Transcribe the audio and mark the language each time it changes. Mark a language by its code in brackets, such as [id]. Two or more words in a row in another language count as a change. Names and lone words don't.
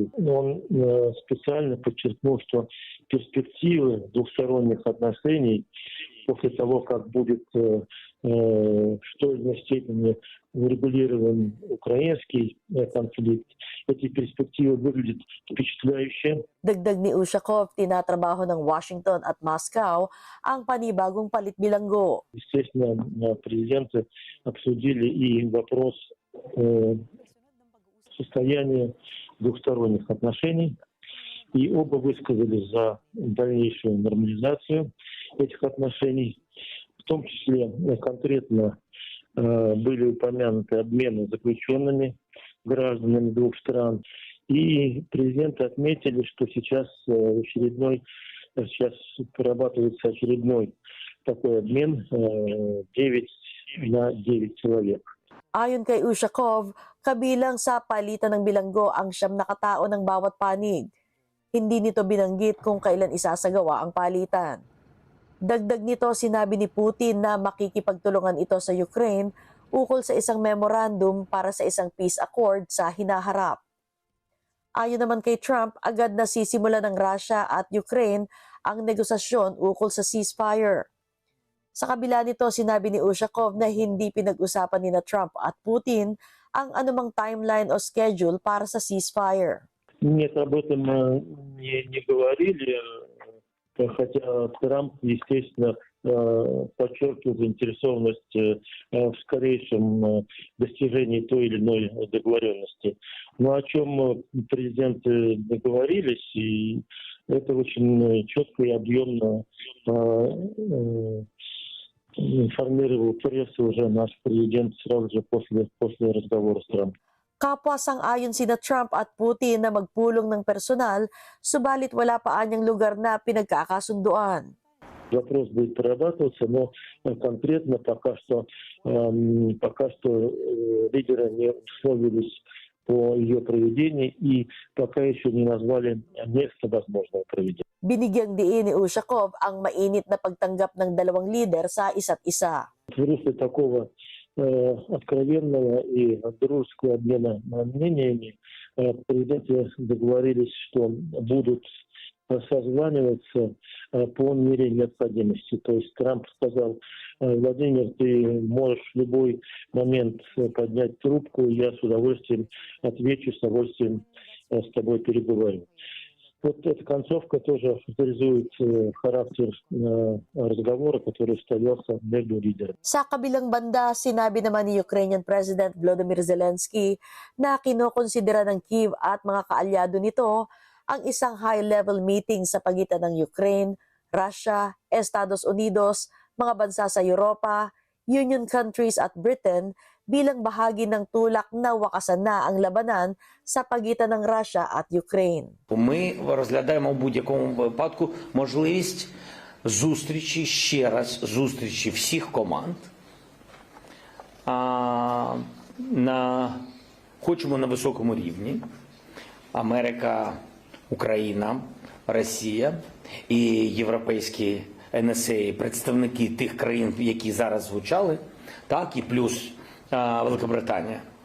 [ru] Он специально подчеркнул, что перспективы двухсторонних отношений после того, как будет в той или иной степени урегулирован украинский конфликт, эти перспективы выглядят впечатляюще. [tl] Dagdag ni Ushakov, tinatrabaho ng Washington at Moscow ang panibagong palit bilanggo. [ru] Естественно, президенты обсудили и вопрос состояния двухсторонних отношений, и оба высказались за дальнейшую нормализацию этих отношений. В том числе конкретно были упомянуты обмены заключенными гражданами двух стран. И президенты отметили, что сейчас прорабатывается очередной такой обмен 9 на 9 человек. [tl] Ayon kay Ushakov, kabilang sa palitan ng bilanggo ang 9 na katao ng bawat panig. Hindi nito binanggit kung kailan isasagawa ang palitan. Dagdag nito, sinabi ni Putin na makikipagtulungan ito sa Ukraine ukol sa isang memorandum para sa isang [en] peace accord [tl] sa hinaharap. Ayon naman kay Trump, agad na sisimula ng Russia at Ukraine ang negosasyon ukol sa ceasefire. Sa kabila nito, sinabi ni Ushakov na hindi pinag-usapan ni Trump at Putin ang anumang timeline o schedule para sa ceasefire. [ru] Нет, об этом не говорили, хотя Трамп, естественно, подчеркивал заинтересованность в скорейшем достижении той или иной договоренности. Но о чем президенты договорились, и Это очень четко и объемно информировал прессу уже наш президент сразу же после разговора с Трампом. [tl] Kapwa sang-ayon sina Trump at Putin na magpulong ng personal, subalit wala pa anyang lugar na pinagkakasunduan. [ru] Вопрос будет прорабатываться, но конкретно пока что лидеры не условились по ее проведению и пока еще не назвали место возможного проведения. [tl] Binigyang diin ni Ushakov ang mainit na pagtanggap ng dalawang lider sa isa't isa. [ru] В русле такого откровенного и дружеского обмена мнениями президенты договорились, что будут созваниваться по мере необходимости. То есть Трамп сказал: Владимир, ты можешь в любой момент поднять трубку, я с удовольствием отвечу, с удовольствием с тобой переговорю. Вот эта концовка тоже характеризует характер разговора, который состоялся между лидерами. [tl] Sa kabilang banda, sinabi naman ni Ukrainian President Volodymyr Zelensky na kinokonsidera ng Kyiv at mga kaalyado nito ang isang [en] high-level meeting [tl] sa pagitan ng Ukraine, Russia, Estados Unidos, mga bansa sa Europa, [en] Union countries [tl] at Britain bilang bahagi ng tulak na wakasan na ang labanan sa pagitan ng Russia at Ukraine. [uk] Ми розглядаємо в будь-якому випадку можливість ще раз зустрічі всіх команд. Хочемо на високому рівні. Америка, Україна, Росія і європейські НСА, представники тих країн, які зараз звучали, так, і плюс Великобританія.